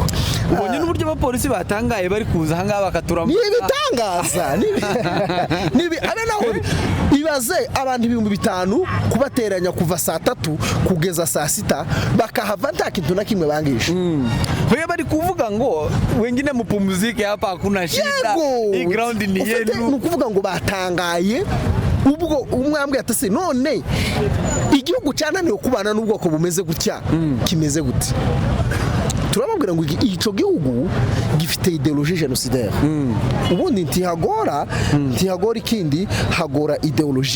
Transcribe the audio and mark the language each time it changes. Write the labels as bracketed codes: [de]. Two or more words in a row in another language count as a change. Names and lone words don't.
[rw] Ubonye n'uburyo abapolisi batangaye bari kuza hanga bakaturamo nibitangaza nibi abe naho ibaze abantu 5,000 kubateranya kuva saa 3 kugeza saa 6 bakahava nta kintu na kimwe bangisha. Hoya bari kuvuga ngo [sw] wengine mupumzike hapa hakuna shida hii ground ni yenu. [rw] Nukuvuga ngo batangaye ubwo umwambwe atase none igihugu cyananiwe kubana n'ubwoko bumeze gutya kimeze gute. Turababwira ngo ico gihugu gifite [fr] ideologie génocidaire. [rw] Ubundi ntihagora ikindi hagora ideologie.